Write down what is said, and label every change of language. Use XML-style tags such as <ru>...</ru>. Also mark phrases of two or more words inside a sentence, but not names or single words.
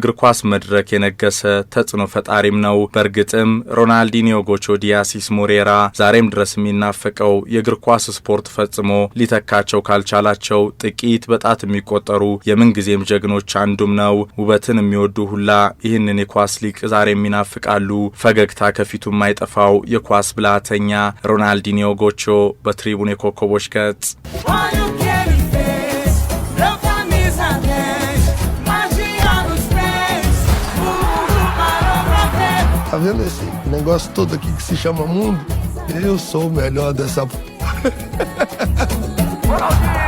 <am>እግር ኳስ መድረክ የነገሰ ተጽዕኖ ፈጣሪም ነው። በእርግጥም ሮናልዲኒዮ ጎቾ ዲያሲስ ሞሬራ ዛሬም ድረስ የሚናፈቀው የእግር ኳስ ስፖርት ፈጽሞ ሊተካቸው ካልቻላቸው ጥቂት በጣት የሚቆጠሩ የምንጊዜም ጀግኖች አንዱም ነው። ውበትን የሚወዱ ሁላ ይህንን የኳስ ሊቅ ዛሬም ይናፍቃሉ። ፈገግታ ከፊቱ የማይጠፋው የኳስ ብልሃተኛ ሮናልዲኒዮ ጎቾ በትሪቡን የኮከቦች ገጽ</am> <pt>Tá vendo esse negócio todo aqui que se chama mundo? Eu sou o melhor dessa...</pt>